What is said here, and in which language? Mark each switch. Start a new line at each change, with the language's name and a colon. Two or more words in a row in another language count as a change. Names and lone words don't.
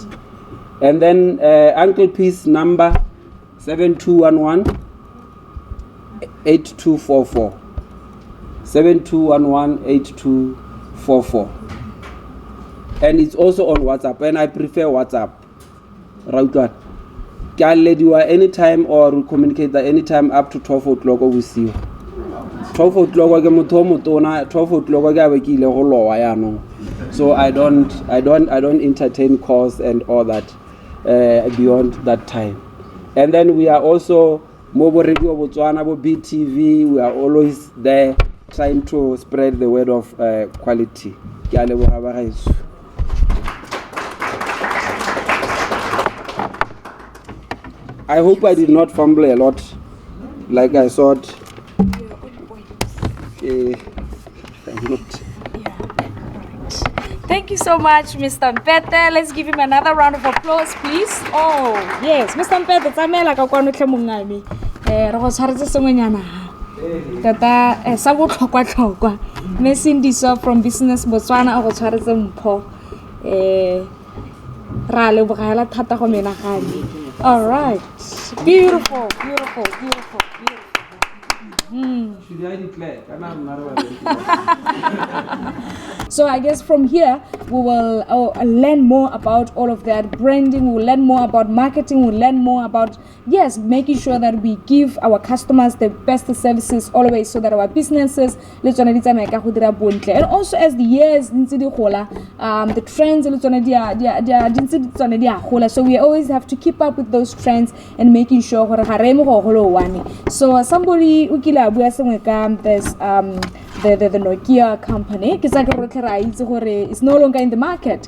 English: And then Uncle P's number 7211 8244 7211 8244, and it's also on WhatsApp, and I prefer WhatsApp. Right? Can you anytime or we communicate at any time up to 12 o'clock with you.
Tswana: 12 o'clock ke motho motona 12 o'clock ke abekile go lowa yana.
English: So I don't entertain calls and all that beyond that time. And then we are also Mobo Radio Botswana, BTV, we are always there. trying to spread the word of quality.
Tswana: Ke a leboga bagaetsho.
English: I hope I did not fumble a lot, like I thought. Thank you so much, Mr. Mpete. Let's give him another round of applause, please. Oh, yes, Mr.
Tswana: Mpete, tsamela ka kwa notlhe mongami. Re go tshwaretse sengwenyana. Tata sa go tlhokwa. Mesindiso from Business Botswana go tshwaretse mpho. Ra lebogela thata go menagane.
English: All right. Beautiful. Should I declare? So I guess from here we will learn more about all of that branding. We'll learn more about marketing. We'll learn more about making sure that we give our customers the best services always, so that our businesses and also as the years the trends so we always have to keep up with those trends and making sure so somebody there's the Nokia company it's no longer in the market.